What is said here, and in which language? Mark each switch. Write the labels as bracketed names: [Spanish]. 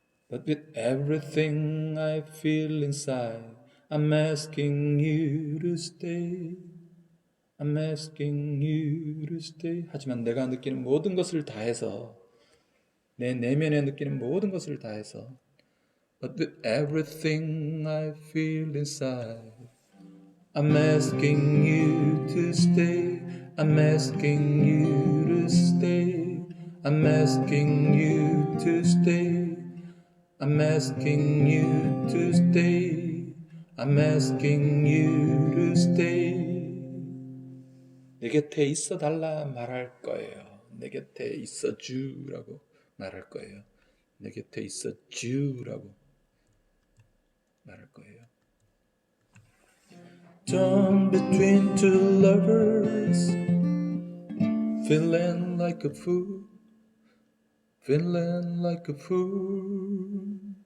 [English] but with everything I feel inside, I'm asking you to stay. I'm asking you to stay. [Korean] 하지만 내가 느끼는 모든 것을 다해서, 내 내면에 느끼는 모든 것을 다해서, [English] but with everything I feel inside, I'm asking you to stay. I'm asking you to stay. I'm asking you to stay. I'm asking you to stay. I'm asking you to stay. [Korean] 내 곁에 있어 달라 말할 거예요. 내 곁에 있어 주라고 말할 거예요. 내 곁에 있어 주라고 말할 거예요. [English] Torn between two lovers, feeling like a fool, feeling like a fool.